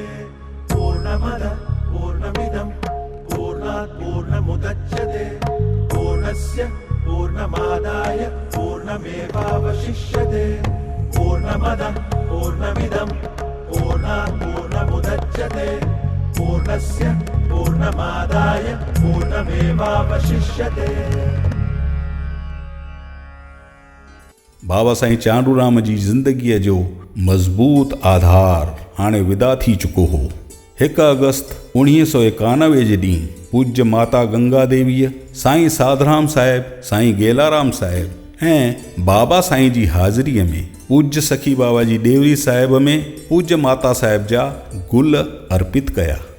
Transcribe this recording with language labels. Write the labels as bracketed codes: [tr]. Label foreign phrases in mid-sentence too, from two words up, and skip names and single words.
[sa] पूर्णमदः पूर्णमिदं पूर्णात् पूर्णमुदच्यते पूर्णस्य पूर्णमादाय पूर्णमेवावशिष्यते। पूर्णमदः पूर्णमिदं पूर्णात् पूर्णमुदच्यते पूर्णस्य पूर्णमादाय पूर्णमेवावशिष्यते। [sd] बाबा साईं चांडूराम जी ज़िंदगीअ जो मज़बूत आधार हाणे विदा थी चुको हो। 1 अगस्त 1991 जे ॾींहुं पूज्य माता गंगा देवीअ, साईं साधराम साहिब, साईं गेलाराम साहिब ऐं बाबा साईं जी हाज़िरीअ में पूज्य सखी बाबा जी डेवरी साहिब में पूज्य माता साहिब जा गुल अर्पित कया।